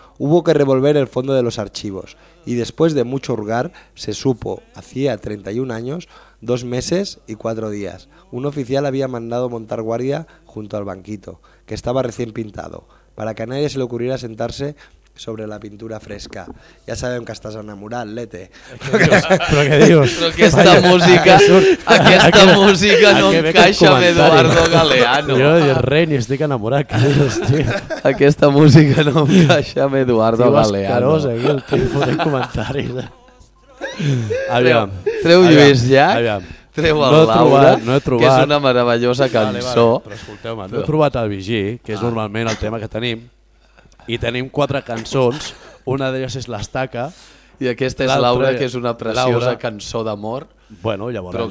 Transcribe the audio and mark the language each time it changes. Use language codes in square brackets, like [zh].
[es] Hubo que revolver el fondo de los archivos y después de mucho hurgar se supo, hacía 31 años, 2 meses y 4 días. Un oficial había mandado montar guardia junto al banquito, que estaba recién pintado, para que a nadie se le ocurriera sentarse sobre la pintura fresca. [ca] Ya sabem que estàs enamorat, Lete. Però què dius? Aquesta música, aquesta música no encaixa amb Eduardo Galeano. Jo dic, rei, ni estic enamorat. Aquesta música no encaixa amb Eduardo Galeano. Tio, escarós, aquí, el tio, fotent comentaris. Aviam. Treu Lluís Llach. Aviam. Treu el no he trobat, que és una meravellosa cançó. Vale, vale. Però escolteu-me, no he trobat el Vigí, que és normalment el tema que tenim, i tenim quatre cançons, una d'elles és l'Estaca, i aquesta és Laura, que és una preciosa Laura. Cançó d'amor, bueno, llavors, però